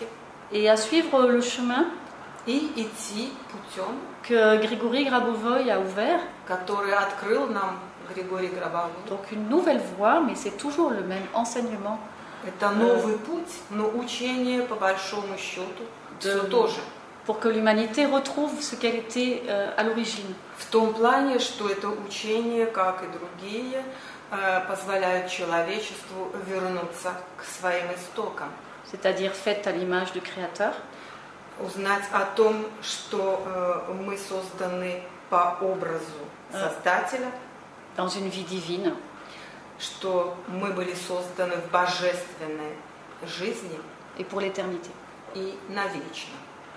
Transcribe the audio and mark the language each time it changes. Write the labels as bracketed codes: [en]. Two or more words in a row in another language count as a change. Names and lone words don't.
[fr] et à suivre le chemin [ru] и идти путем, [fr] que Grigory Grabovoy a ouvert. [ru] который открыл нам Григорий Грабовой. [fr] Donc une nouvelle voie, mais c'est toujours le même enseignement. [ru] Это новый путь, но учение по большому счету все то же. [fr] Pour que l'humanité retrouve ce qu'elle était à l'origine. [ru] В том плане, что это учение, как и другие, позволяют человечеству вернуться к своим истокам. [fr] C'est-à-dire faite à l'image du Créateur. [ru] Узнать о том, что мы созданы по образу Создателя, [fr] dans une vie divine, [ru] что мы были созданы в божественной жизни [fr] et pour l'éternité. [ru] и навечно.